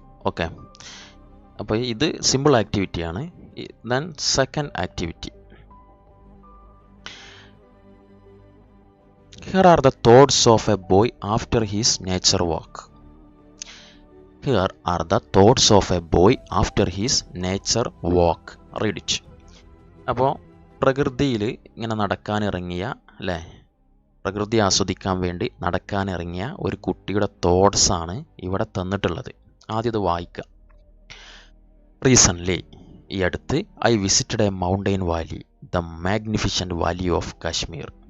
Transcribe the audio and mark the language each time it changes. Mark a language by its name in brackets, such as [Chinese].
[Malayalam] Okay. അപ്പോൾ ഇത് simple ആക്ടിവിറ്റിയാണ്. Then second activity. [English] Here are the thoughts of a boy after his nature walk. Here are the thoughts of a boy after his nature walk. Read it. [Malayalam] അപ്പോൾ പ്രകൃതിയിൽ ഇങ്ങനെ നടക്കാനിറങ്ങിയ അല്ലേ, പ്രകൃതി ആസ്വദിക്കാൻ വേണ്ടി നടക്കാനിറങ്ങിയ ഒരു കുട്ടിയുടെ തോട്ട്സാണ് ഇവിടെ തന്നിട്ടുള്ളത്. ആദ്യം ഇത് വായിക്കാം. [English] Recently, ഈ അടുത്ത്, I visited a mountain valley, the magnificent valley of Kashmir.